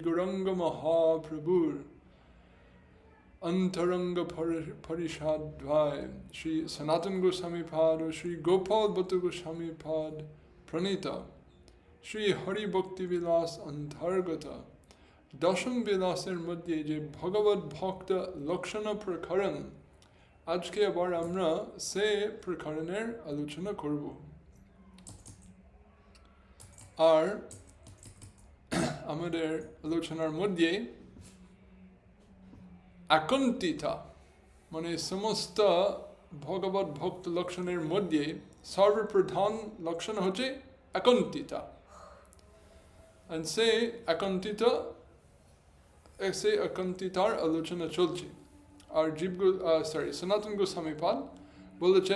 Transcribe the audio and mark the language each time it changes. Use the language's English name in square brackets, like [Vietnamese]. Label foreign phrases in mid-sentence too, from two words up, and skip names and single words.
[Bangla] গৌরাঙ্গ মহাপ্রভুর অন্তরঙ্গ পার্ষদবৈ শ্রী সনাতন গোস্বামী পাদ শ্রী গোপাল ভট্ট গোস্বামী পাদ প্রণীত শ্রী হরি ভক্তি বিলাস অন্তর্গত দশম বিলাসের মধ্যে যে ভগবদ ভক্ত লক্ষণ প্রকরণ আজকে আবার আমরা সে প্রকরণের আলোচনা করব আর আমাদের আলোচনার মধ্যে আকন্তিতা মানে সমস্ত ভগবত ভক্ত লক্ষণের মধ্যে সর্বপ্রধান লক্ষণ হচ্ছে আকন্তিতা আর সে আকন্তিতার আলোচনা চলছে আর সনাতন গোস্বামী পাদ বলেছেন